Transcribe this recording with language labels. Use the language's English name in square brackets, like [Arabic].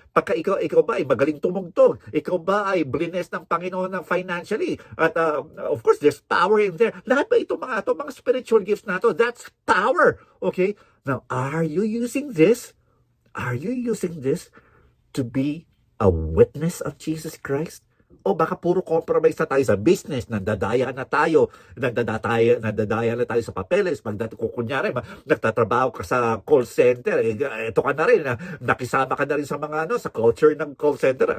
[Filipino] Pagka ikaw ba ay magaling tumugtog? Ikaw ba ay blessed ng Panginoon ng financially? [English] At of course, there's power in there. [Filipino] Lahat ba mga spiritual gifts na to? [English] That's power. [Filipino] Okay? [English] Now, are you using this? Are you using this to be a witness of Jesus Christ? [Filipino] O baka puro compromise na tayo sa business, nandadaya na tayo na tayo sa papeles, kunyari, nagtatrabaho ka sa call center, ito ka na rin, nakisama ka na rin sa mga sa culture ng call center.